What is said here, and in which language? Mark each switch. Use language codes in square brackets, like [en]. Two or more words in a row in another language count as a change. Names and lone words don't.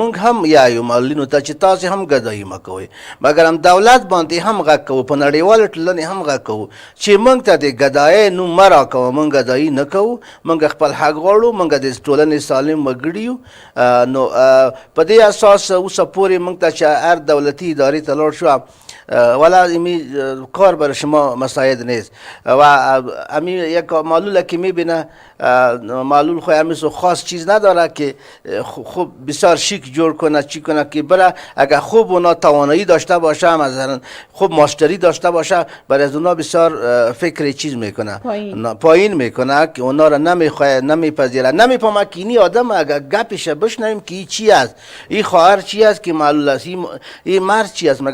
[ps] موږ هم یایو معلولینو ته چې تاسې هم ګدایي مه کوئ، مګر هم دولت باندې هم غږ کوو، په نړیواله ټولنې هم غږ کوو چې موږ ته د ګدایۍ نوم مه راکوه، موږ ګدایي نه کوو، موږ خپل حق غواړو، موږ د ټولنې سالم وګړي یو. نو په دې اساس اوسه پورې موږ ته چې هر دولتي ادارې ته لاړ شو ولا [fa] امی کار بر شما مساعد نیست و امی یک معلول که میبینه معلول خو همیشه خاص چیز نداره که خوب بسیار شیک جور کنه چی کنه که بره، اگر خوب اونا توانایی داشته باشه، مثلا خوب ماستری داشته باشه، برای از اونا بسیار فکر چیز میکنه، پایین میکنه که اونا را نمیخواه، نمیپذیره، نمیفهمه که اینی آدم اگر گپش بشنویم که این چی است، این خواهر چی است که معلول است، این مرد چی است.